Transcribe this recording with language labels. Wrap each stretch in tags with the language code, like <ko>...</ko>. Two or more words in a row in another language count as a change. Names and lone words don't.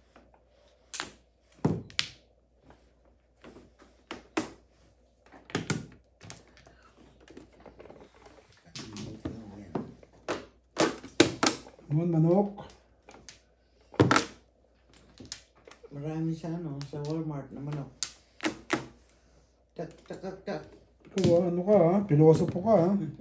<tl>Naman manok. Marami sa ano, sa Walmart na manok. Tak, tak, tak, tak. Ikaw ano ka ha? Pilosopo ka ha?</tl>